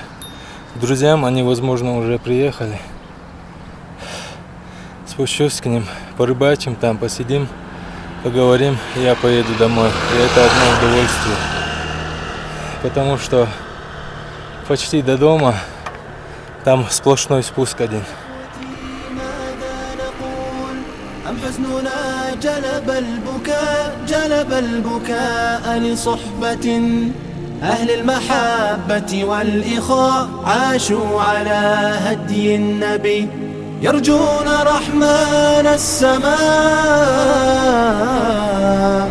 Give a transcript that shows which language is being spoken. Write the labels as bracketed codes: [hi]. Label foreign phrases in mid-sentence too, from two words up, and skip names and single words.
[ru] К друзьям, они, возможно, уже приехали. Спущусь к ним, порыбачим там, посидим, поговорим, и я поеду домой. И это одно удовольствие. Потому что почти до дома там сплошной спуск один. [ar] حزننا جلب البكاء لصحبة أهل المحبة والإخاء عاشوا على هدي النبي يرجون رحمن السماء.